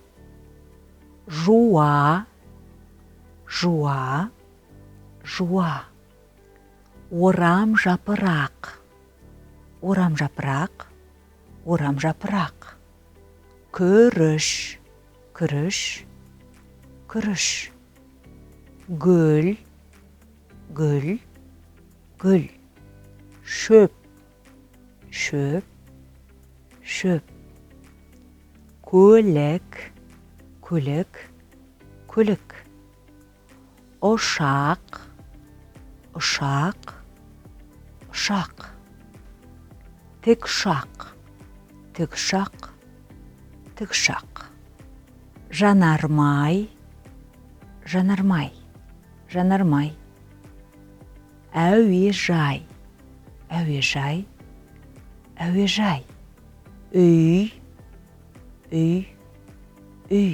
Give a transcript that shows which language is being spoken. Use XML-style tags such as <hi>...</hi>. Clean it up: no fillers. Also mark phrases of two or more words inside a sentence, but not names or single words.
<kk>Жуа, жуа, жуа. Орам жапырақ, орам жапырақ, орам жапырақ. Күріш, күріш, күріш. Gül, gül, gül. Şöp, şöp, şöp. Kölük, kölük, kölük. Uşak, uşak, uşak. Tükşak, tükşak, tükşak. Жанармай, жанармай, жанармай. Әуежай, әуежай, әуежай. Үй, үй, үй.</kk>